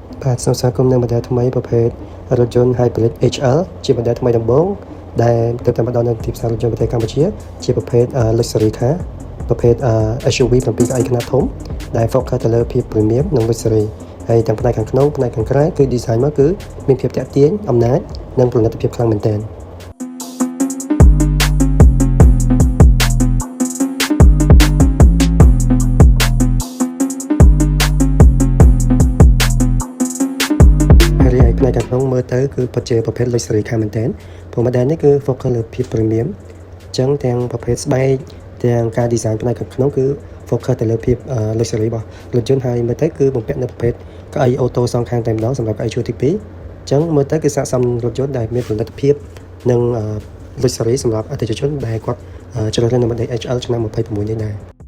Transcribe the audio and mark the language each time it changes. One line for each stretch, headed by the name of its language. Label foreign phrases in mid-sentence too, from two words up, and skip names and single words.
Khmer: បាទសូមស្វាគមន៍នៅបណ្ដាថ្មីប្រភេទរថយន្ត Hybrid HL ជាបណ្ដាថ្មីដំបូងដែលទើបតែមកដល់នៅទីផ្សាររថយន្តប្រទេសកម្ពុជាជាប្រភេទ
English: Luxury Car
Khmer: ប្រភេទ SUV 7កៅអីខ្នាតធំដែល focus ទៅលើភាព Premium និង Luxury ហើយទាំងផ្នែកខាងក្នុងផ្នែកខាងក្រៅគឺ design មកគឺមានភាពទាក់ទាញអំណាចនិងប្រណិតភាពខ្លាំងមែនទែន ផ្នែកខាងក្នុងមើលទៅគឺពិតជាប្រភេទ
English: luxury car
Khmer: មែនទែនព្រោះ model នេះគឺ focus លើភាព premium អញ្ចឹងទាំងប្រភេទស្បែកទាំងការ design ផ្នែកខាងក្នុងគឺ focus ទៅលើភាព luxury របស់រថយន្តហើយមើលទៅគឺបំពាក់នៅប្រភេទកៅអីអូតូសងខាងតែម្ដងសម្រាប់កៅអីជួរទី2អញ្ចឹងមើលទៅគឺស័ក្តិសមរថយន្តដែលមានប្រណិតភាពនិង luxury សម្រាប់អតិថិជនដែលគាត់ជ្រើសរើសនៅ model HL ឆ្នាំ26នេះដែរ